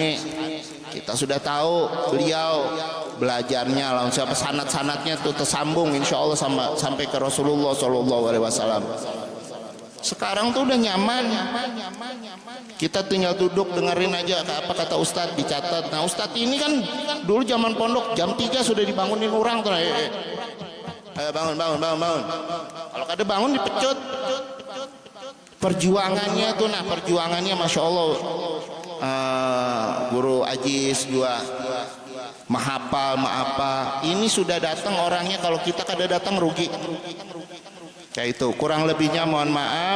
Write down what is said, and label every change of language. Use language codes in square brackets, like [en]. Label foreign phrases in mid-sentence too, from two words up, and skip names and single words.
[id] Kita sudah tahu beliau belajarnya langsung siapa sanad-sanadnya tuh tersambung insyaallah sampai ke Rasulullah SAW. Sekarang tuh udah nyaman. Kita tinggal duduk dengerin aja apa kata Ustadz, dicatat. Nah Ustadz ini kan dulu zaman pondok jam 3 sudah dibangunin orang tuh. Bangun. [bjn] Kalau kada bangun dipecut. Perjuangannya tuh nah, perjuangannya [ar] Masya Allah. [bjn] Guru Ajis juga mahapal apa. Ini sudah datang orangnya, kalau kita kada datang rugi. Kayak itu, kurang lebihnya mohon maaf.